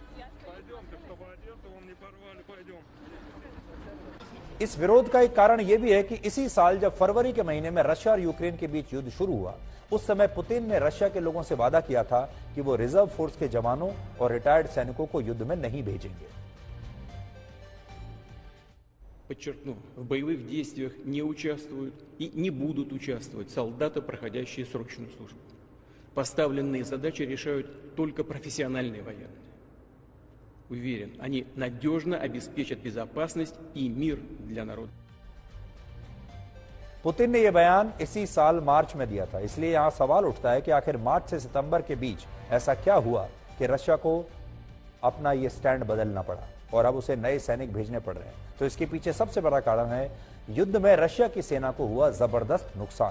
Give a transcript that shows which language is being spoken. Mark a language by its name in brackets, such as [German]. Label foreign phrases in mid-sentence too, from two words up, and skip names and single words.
[Hindi] इस विरोध का एक कारण यह भी है कि इसी साल जब फरवरी के महीने में रशिया और यूक्रेन के बीच युद्ध शुरू हुआ, उस समय पुतिन ने रशिया के लोगों से वादा किया था कि वो [English] reserve force [Hindi] के जवानों और रिटायर्ड सैनिकों को युद्ध में नहीं भेजेंगे। [Russian] Подчеркну, в боевых действиях не участвуют и не будут участвовать солдаты, проходящие срочную службу. Поставленные задачи решают только профессиональные военные. Уверен, они надежно обеспечат безопасность и мир для народа. [Hindi] पुतिन ने यह बयान इसी साल मार्च में दिया था। इसलिए यहां सवाल उठता है कि आखिर मार्च से सितंबर के बीच ऐसा क्या हुआ कि रशिया को अपना यह स्टैंड बदलना पड़ा और अब उसे नए सैनिक भेजने पड़ रहे हैं। तो इसके पीछे सबसे बड़ा कारण है युद्ध में रशिया की सेना को हुआ जबरदस्त नुकसान।